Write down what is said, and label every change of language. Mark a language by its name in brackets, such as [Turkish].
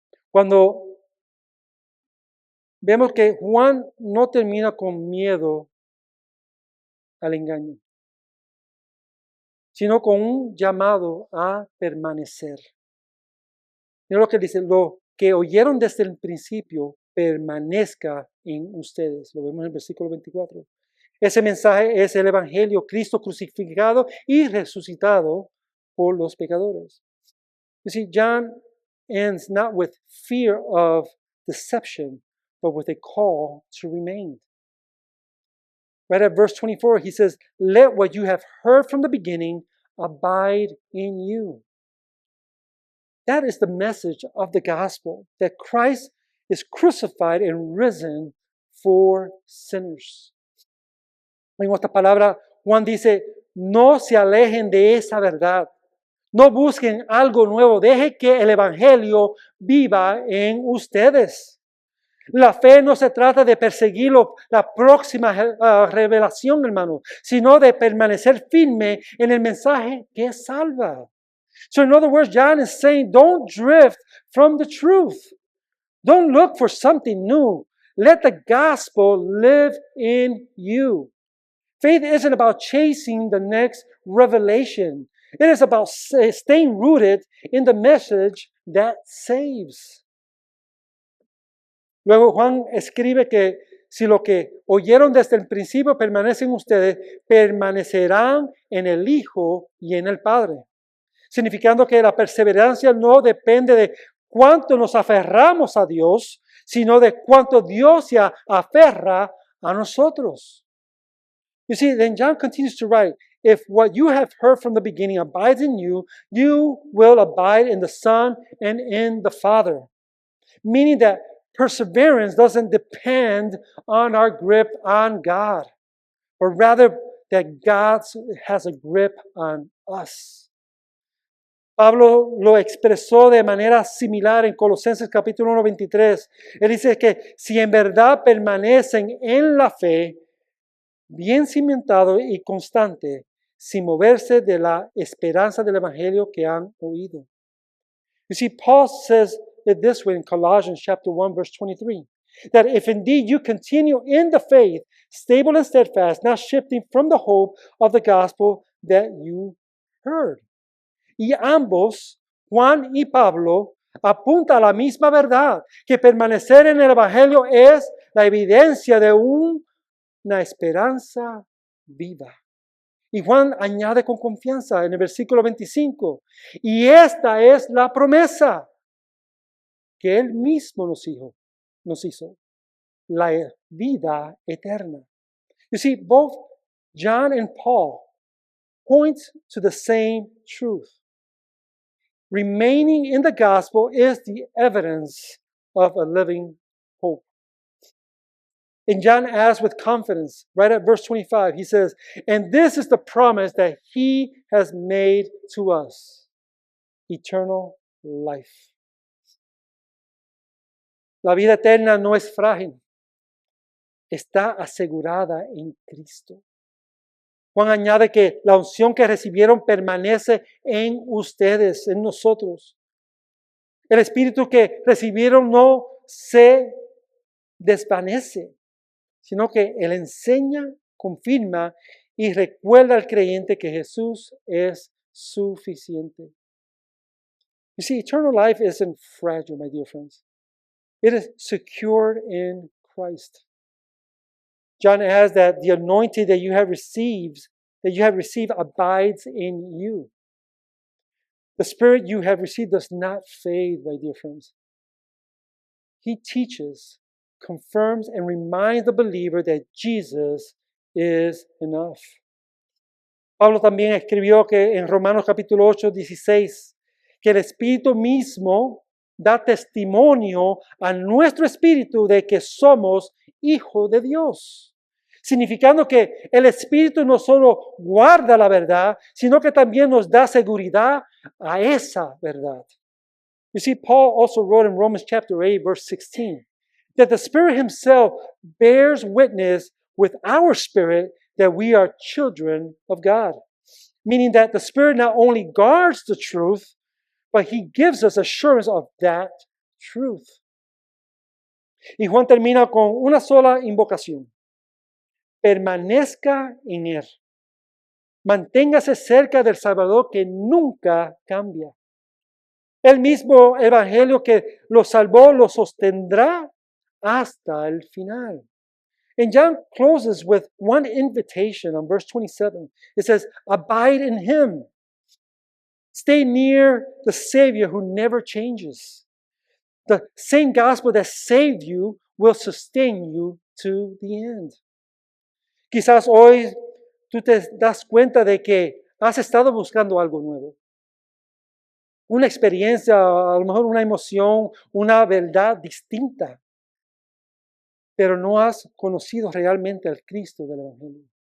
[Spanish] Cuando vemos que Juan no termina con miedo al engaño, sino con un llamado a permanecer. Mira lo que dice, lo que oyeron desde el principio permanezca en ustedes. Lo vemos en el versículo 24. Ese mensaje es el Evangelio, Cristo crucificado y resucitado por los pecadores. [English] You see, John ends not with fear of deception, but with a call to remain. Right at verse 24, he says, let what you have heard from the beginning abide in you. That is the message of the gospel, that Christ is crucified and risen for sinners. [Spanish] En otra palabra, Juan dice, no se alejen de esa verdad. No busquen algo nuevo. Deje que el Evangelio viva en ustedes. La fe no se trata de perseguir la próxima revelación, hermano, sino de permanecer firme en el mensaje que salva. [English] So in other words, John is saying, don't drift from the truth. Don't look for something new. Let the gospel live in you. Faith isn't about chasing the next revelation. It is about staying rooted in the message that saves. [Spanish] Luego Juan escribe que si lo que oyeron desde el principio permanece en ustedes, permanecerán en el Hijo y en el Padre. Significando que la perseverancia no depende de cuánto nos aferramos a Dios, sino de cuánto Dios se aferra a nosotros. [English] You see, then John continues to write, if what you have heard from the beginning abides in you, you will abide in the Son and in the Father. Meaning that perseverance doesn't depend on our grip on God, but rather that God has a grip on us. [Spanish] Pablo lo expresó de manera similar en Colosenses capítulo 1, 23. Él dice que si en verdad permanecen en la fe, bien cimentado y constante, sin moverse de la esperanza del Evangelio que han oído. [English] You see, Paul says it this way in Colossians chapter 1, verse 23, that if indeed you continue in the faith, stable and steadfast, not shifting from the hope of the gospel that you heard. [Spanish] Y ambos, Juan y Pablo, apuntan a la misma verdad, que permanecer en el Evangelio es la evidencia de una esperanza viva. Y Juan añade con confianza en el versículo 25, y esta es la promesa que Él mismo nos hizo, la vida eterna. [English] You see, both John and Paul point to the same truth. Remaining in the gospel is the evidence of a living hope. And John asks with confidence, right at verse 25, he says, and this is the promise that he has made to us, eternal life. [Spanish] La vida eterna no es frágil, está asegurada en Cristo. Juan añade que la unción que recibieron permanece en ustedes, en nosotros. El espíritu que recibieron no se desvanece, sino que Él enseña, confirma y recuerda al creyente que Jesús es suficiente. [English] You see, eternal life isn't fragile, my dear friends. It is secured in Christ. John adds that the anointing that you have received abides in you. The Spirit you have received does not fade, my dear friends. He teaches, confirms, and reminds the believer that Jesus is enough. [Spanish] Pablo también escribió que en Romanos capítulo 8, 16, que el Espíritu mismo da testimonio a nuestro espíritu de que somos hijos de Dios. Significando que el Espíritu no solo guarda la verdad, sino que también nos da seguridad a esa verdad. [English] You see, Paul also wrote in Romans chapter 8, verse 16, that the Spirit Himself bears witness with our spirit that we are children of God. Meaning that the Spirit not only guards the truth, but He gives us assurance of that truth. [Spanish] Y Juan termina con una sola invocación. Permanezca en Él. Manténgase cerca del Salvador que nunca cambia. El mismo Evangelio que lo salvó lo sostendrá hasta el final. [English] And John closes with one invitation on verse 27. It says, abide in Him. Stay near the Savior who never changes. The same gospel that saved you will sustain you to the end. [Spanish] Quizás hoy tú te das cuenta de que has estado buscando algo nuevo. una experiencia, a lo mejor una emoción, una verdad distinta, pero no has conocido realmente al Cristo del Evangelio.